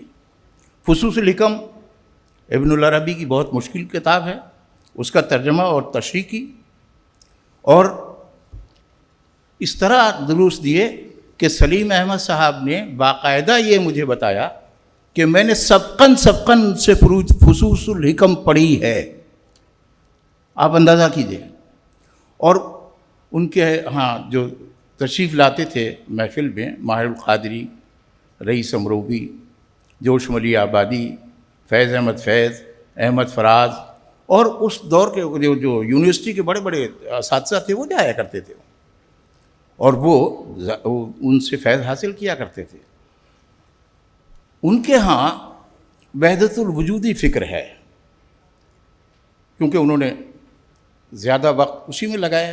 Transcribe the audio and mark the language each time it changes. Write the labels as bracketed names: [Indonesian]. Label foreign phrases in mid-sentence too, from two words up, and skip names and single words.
[Urdu] فصوص الحکم ابن العربی کی بہت مشکل کتاب ہے, اس کا ترجمہ اور تشریح کی, اور اس طرح دروس دیے کہ سلیم احمد صاحب نے باقاعدہ یہ مجھے بتایا کہ میں نے سبقاً سے فصوص الحکم پڑھی ہے. آپ اندازہ کیجئے. اور ان کے جو تشریف لاتے تھے محفل میں ماہر القادری, رئیس امروی, جوش ملی آبادی, فیض احمد فیض, احمد فراز, اور اس دور کے جو یونیورسٹی کے بڑے بڑے اساتذہ تھے وہ جایا کرتے تھے اور وہ ان سے فیض حاصل کیا کرتے تھے. ان کے ہاں وحدت الوجودی فکر ہے, کیونکہ انہوں نے زیادہ وقت اسی میں لگایا.